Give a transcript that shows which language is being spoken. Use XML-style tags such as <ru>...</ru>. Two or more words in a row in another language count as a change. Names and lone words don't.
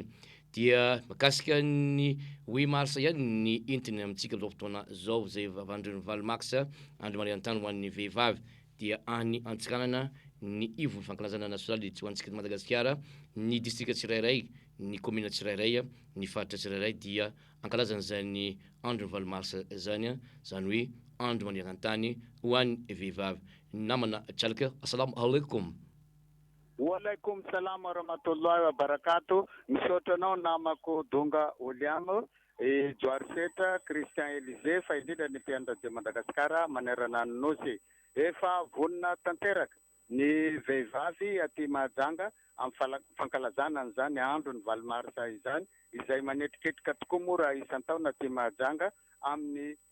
<mg>Dia makasika ny 8 mars ihany ny entiny amintsika amin'izao fotoana zao zay vandrony Valmax andro maneran-tany ho an'ny vehivavy dia any Antsiranana ny ivo fankalazana nasionaly tsy ho antsika Madagasikara ny distrika tsirairay ny commune tsirairay ny faritra tsirairay dia ankalazana zany andro 8 mars zany zany hoe andro maneran-tany ho an'ny vehivavy. Namana tsalaka</mg> <ar>السلام عليكم. وعليكم السلام ورحمة الله وبركاته.</ar> <mg>Misotra nao namako Dunga William Joarseta Christian Elise fa indrindra ny mpianatra Madagasikara manerana ny nosy efa vonina tanteraka ny vehivavy aty Mahajanga amin'ny fankalazana an'izany andro ny 8 mars izany izay manetriketrika tokoa moa raha isan-taona aty Mahajanga amin'ny</mg>